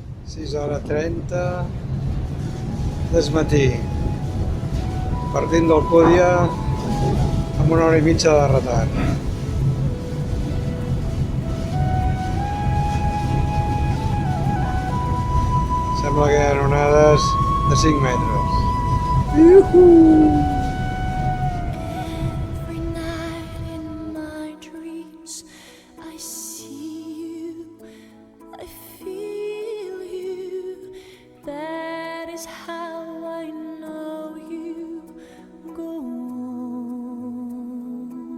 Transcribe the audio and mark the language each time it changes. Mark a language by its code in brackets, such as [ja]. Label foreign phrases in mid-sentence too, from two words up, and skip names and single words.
[ca] 6h30 del matí, partint d'Alcúdia amb una hora i mitja de retard. Sembla que hi ha onades de 5 metres. [en] Every night in my dreams, I see you, I feel you. That is how I know you go on.